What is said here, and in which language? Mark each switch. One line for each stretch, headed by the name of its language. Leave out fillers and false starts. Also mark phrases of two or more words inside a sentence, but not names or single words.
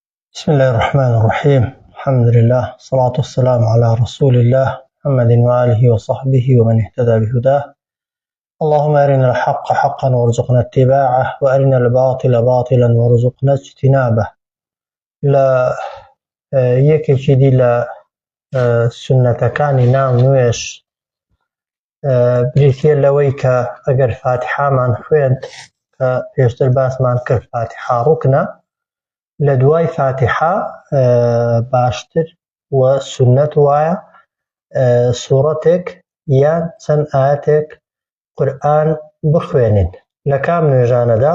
Arabic: بسم الله الرحمن الرحيم. الحمد لله والصلاة والسلام على رسول الله محمد وآله وصحبه ومن اهتدى بهداه. اللهم أرنا الحق حقا وارزقنا اتباعه وأرنا الباطل باطلا وارزقنا اجتنابه.
Central Kurdish: لا یەکێکی دی لە سنەتەکانی ناو نوێژ بریتیە لەوەی کە ئەگەر فاتحامان خوێند کە پێشتر باسمان کرد فاتحا ڕوکنە، لە دوای فاتحا باشتر و سنەت وایە سوورەتێک یان چەند ئایەتێک قورئان بخوێنین لە کام نوێژانەدا.